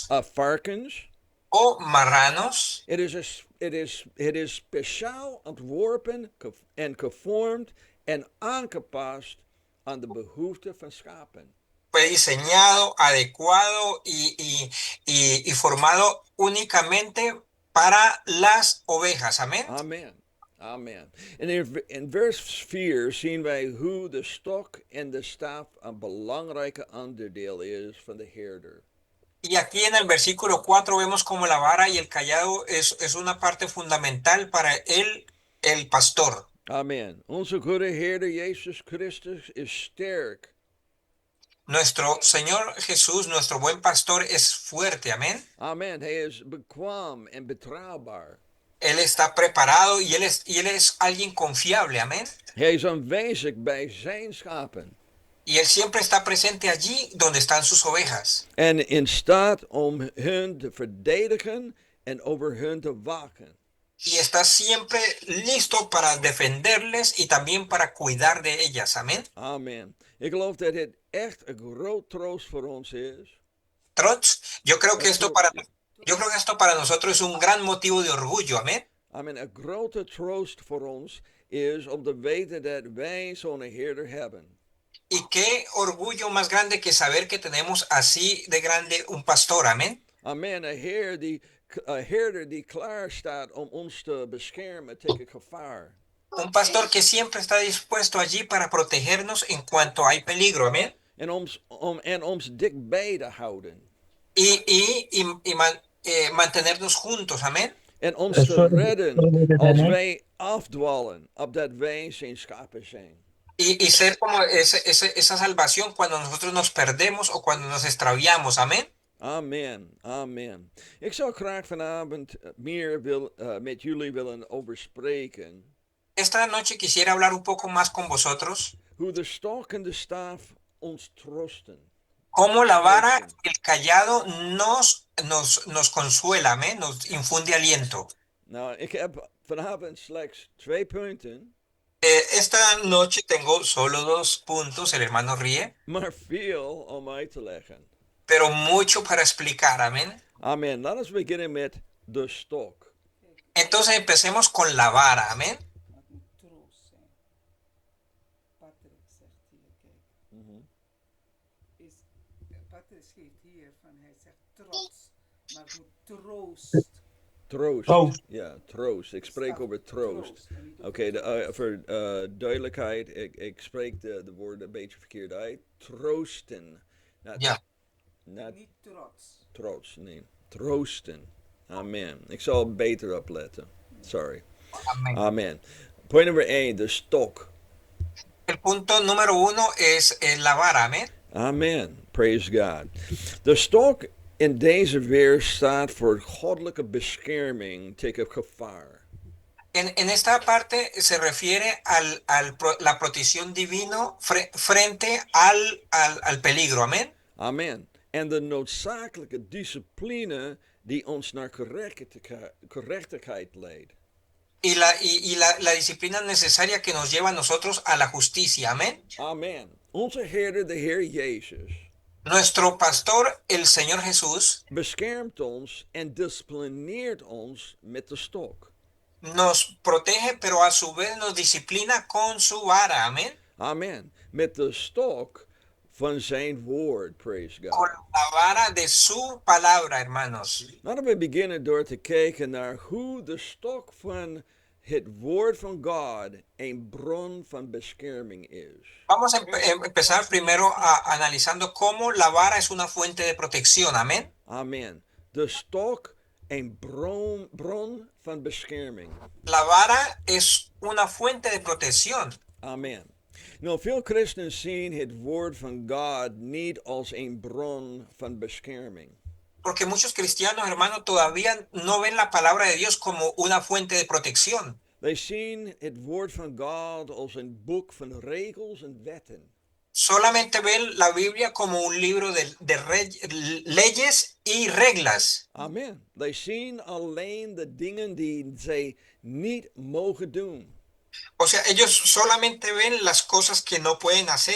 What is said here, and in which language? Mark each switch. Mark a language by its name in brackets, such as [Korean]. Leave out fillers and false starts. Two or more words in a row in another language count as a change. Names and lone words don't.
[Dutch] Of varkens. [Spanish] o marranos. [Dutch] Het is speciaal ontworpen en gevormd en aangepast aan de behoeften van schapen. [Spanish] Fue diseñado, adecuado y formado únicamente para las ovejas. Amén. [Dutch] Amen. Amen. En in vers 4 zien wij hoe de stok en de staf een belangrijke onderdeel is van de herder. [Spanish] Y aquí en el versículo 4 vemos como la vara y el callado es una parte fundamental para el pastor. [Dutch] Amen. Onze goede herder Jezus Christus is sterk. [Spanish] Nuestro Señor Jesús, nuestro buen pastor, es fuerte. Amén. [Dutch] Amen. Hij is bekwaam en betrouwbaar. [Spanish] Él está preparado y él es alguien confiable. Amén. [Dutch] Hij is aanwezig bij zijn schapen. [Spanish] Y él siempre está presente allí donde están sus ovejas. [Dutch] En in staat om hun te verdedigen en over hun te waken. [Spanish] Y está siempre listo para defenderles y también para cuidar de ellas. Amén. [Dutch] Amen. Ik geloof dat het echt een groot troost voor ons is. Trots, [Spanish] yo creo que esto para nosotros es un gran motivo de orgullo. Amén. [Dutch] Amen. Een grote troost voor ons is om te weten dat wij zo'n herder hebben. [Spanish] Y qué orgullo más grande que saber que tenemos así de grande un pastor. Amén. [Dutch] Amen. Een herder die klaar staat om ons te beschermen tegen gevaar. [Spanish] Un pastor que siempre está dispuesto allí para protegernos en cuanto hay peligro. Amén. [Dutch] En ons dichtbij te houden. [Spanish] Mantenernos juntos. Amén. [Dutch] En ons te redden als wij afdwalen, opdat wij zijn schapen zijn. [Spanish] Y ser como esa salvación cuando nosotros nos perdemos o cuando nos extraviamos. Amén. [Dutch] Amen, amen. Ik zou graag vanavond meer met jullie willen over spreken. [Spanish] Esta noche quisiera hablar un poco más con vosotros. [Dutch] Hoe de stok en de staf ons troosten. [Spanish] Cómo la vara y el callado nos consuela, amén, nos infunde aliento. [Dutch] Nou, ik heb vanavond slechts 2 punten. [Spanish] Esta noche tengo solo 2 puntos, el hermano ríe, [Dutch] Maar veel om uit te leggen. [Spanish] pero mucho para explicar, amén. [Dutch] Amen. Laten we beginnen met de stok. [Spanish] Entonces empecemos con la vara, amén. [Dutch] Het moet troost zijn. Patrick zegt hier, kijk. Patrick schreef hier van, hij zegt trots, maar het moet troost. Troost. Ja, troost. Ik spreek over troost. Oké, voor duidelijkheid, ik spreek de woorden een beetje verkeerd uit. Troosten. Ja. Niet trots. Troost, nee. Troosten. Amen. Ik zal beter opletten. Sorry. [Spanish] Amén. [Dutch] Amen. Point nummer 1, de stok. [Spanish] El punto número 1 es la vara, amén. [Dutch] Amen. [English] Praise God. [Dutch] De stok in deze vers staat voor goddelijke bescherming tegen gevaar. [Spanish] En esta parte se refiere la protección divino frente al peligro, amén. [Dutch] Amen. En de noodzakelijke discipline die ons naar gerechtigheid leidt. [Spanish] La disciplina necesaria que nos lleva a nosotros a la justicia. Amén. [Dutch] Amen. Onze Heer, de Heer Jezus, [Spanish] Nuestro pastor, el Señor Jesús, [Dutch] beschermt ons en disciplineert ons met de stok. [Spanish] nos protege, pero a su vez nos disciplina con su vara. Amén. [Dutch] Amen. Met de stok van zijn woord, [English] praise [Spanish] Con [English] God. [Spanish] la vara de su palabra, hermanos. [Dutch] Laten we beginnen door te kijken naar hoe de stok van het woord van God een bron van bescherming is. [Spanish] Vamos a empezar primero analizando cómo la vara es una fuente de protección. Amén. [Dutch] Amen. De stok een bron van bescherming. [Spanish] La vara es una fuente de protección. [Dutch] Amen. Nou, veel christenen zien het woord van God niet als een bron van bescherming. [Spanish] Porque muchos cristianos, hermanos, todavía no ven la palabra de Dios como una fuente de protección. [Dutch] Wij zien het woord van God als een boek van regels en wetten. [Spanish] Solamente ven la Biblia como un libro de leyes y reglas. [Dutch] Amen. Wij zien alleen de dingen die zij niet mogen doen. [Spanish] O sea, ellos solamente ven las cosas que no pueden hacer.